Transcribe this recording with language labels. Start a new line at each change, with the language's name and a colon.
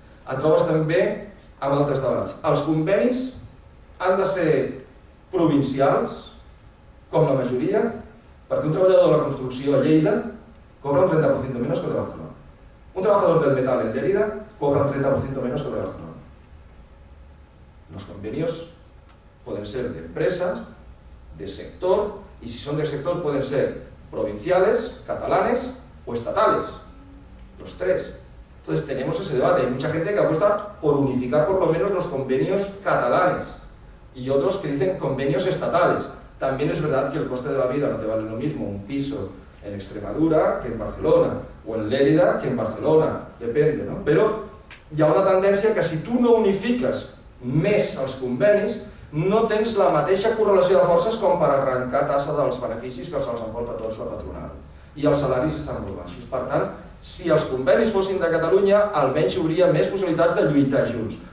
Catalan: Et trobes també amb altres debats. Els convenis han de ser provincials, com la majoria, perquè un treballador de la construcció a Lleida cobra un 30% menos que el de Barcelona.
Spanish: Un trabajador del metal en Lérida cobra un 30% menos que el de Barcelona. Los convenios pueden ser de empresas, de sector, y si son del sector pueden ser provinciales, catalanes o estatales, los tres. Entonces tenemos ese debate. Hay mucha gente que apuesta por unificar por lo menos los convenios catalanes y otros que dicen convenios estatales. También es verdad que el coste de la vida no te vale lo mismo un piso en Extremadura que en Barcelona, o en Lérida que en Barcelona, depende, no?
Catalan: Però hi ha una tendència que si tu no unifiques més els convenis, no tens la mateixa correlació de forces com per arrencar tassa dels beneficis que se'ls emporta tots la patronal. I els salaris estan molt baixos. Per tant, si els convenis fossin de Catalunya, almenys hi hauria més possibilitats de lluitar junts.